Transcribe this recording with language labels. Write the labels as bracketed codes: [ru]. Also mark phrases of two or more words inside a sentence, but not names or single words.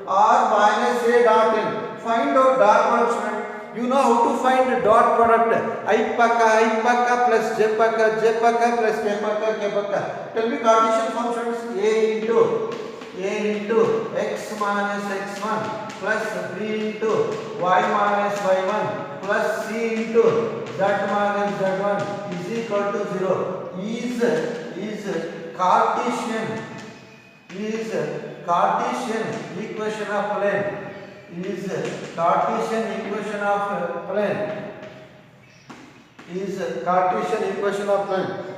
[en] r minus a dot n. Find out dot product. You know how to find dot product. I pakka plus j pakka plus k pakka. Tell me Cartesian functions. A into x minus x1 plus b into y minus y1 plus c into z minus z1 is equal to 0. Is Cartesian equation of plane. Is Cartesian equation of plane.